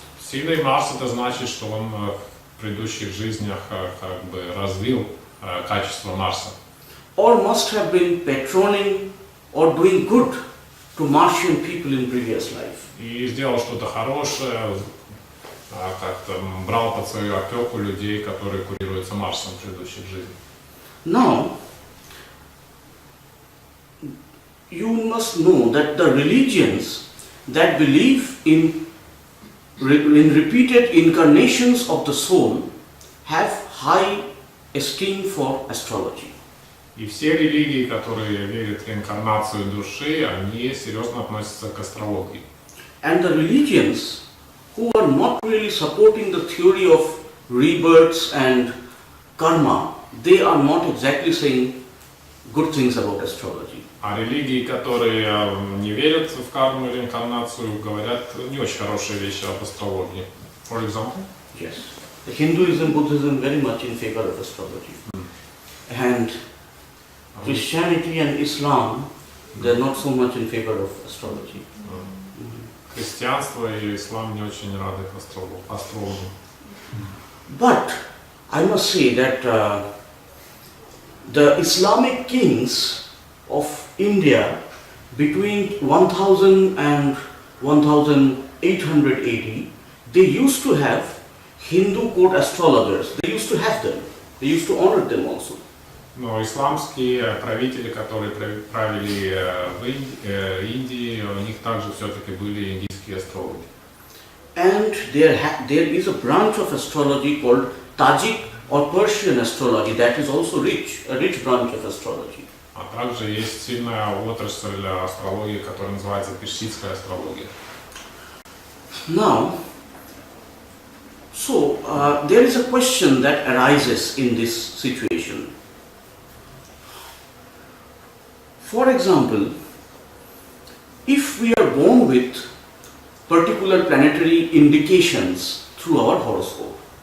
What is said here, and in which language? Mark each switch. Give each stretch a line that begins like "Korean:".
Russian: Сильный Марс это значит, что он в предыдущих жизнях как бы развил качество Марса.
English: Or must have been patroning or doing good to Martian people in previous life.
Russian: И сделал что-то хорошее, как-то брал под свою опеку людей, которые курируются Марсом в предыдущих жизнях.
English: Now, you must know that the religions that believe in repeated incarnations of the soul have high esteem for astrology.
Russian: И все религии, которые верят в реинкарнацию души, они серьезно относятся к астрологии.
English: And the religions who are not really supporting the theory of rebirths and karma, they are not exactly saying good things about astrology.
Russian: А религии, которые не верят в карму и реинкарнацию, говорят не очень хорошие вещи об астрологии.
English: For example? Yes. The Hinduism, Buddhism very much in favor of astrology. And Christianity and Islam, they are not so much in favor of astrology.
Russian: Христианство и ислам не очень рады астрологам.
English: But I must say that the Islamic kings of India between 1000 and 1800 AD, they used to have Hindu court astrologers. They used to have them. They used to honor them also.
Russian: Но исламские правители, которые правили в Индии, у них также все-таки были индийские астрологи.
English: And there is a branch of astrology called Tajik or Persian astrology that is also a rich branch of astrology.
Russian: А также есть сильная отрасль астрологии, которая называется персидская астрология.
English: Now, so there is a question that arises in this situation. For example, if we are born with particular planetary indications through our horoscope,